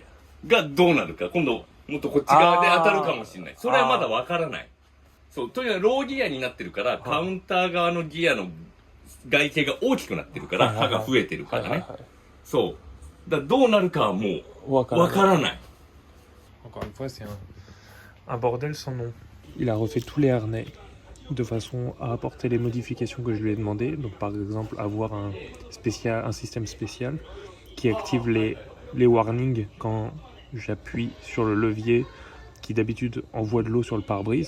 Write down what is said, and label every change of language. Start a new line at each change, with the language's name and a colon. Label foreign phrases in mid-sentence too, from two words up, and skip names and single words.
Japanese: がどうなるか、今度もっとこっち側で当たるかもしれない。それはまだわからない。そう、とにかくローギアになってるから、カウンター側のギアの外形が大きくなってるから、刃が増えてるからね。そう。だからどうなるかはもうわからない。
French: Encore une fois, c'est un bordel sans nom. Il a refait tous les harnais de façon à apporter les modifications que je lui ai demandées. Donc, par exemple, avoir un système spécial qui active les warnings quand j'appuie sur le levier qui d'habitude envoie de l'eau sur le pare-brise.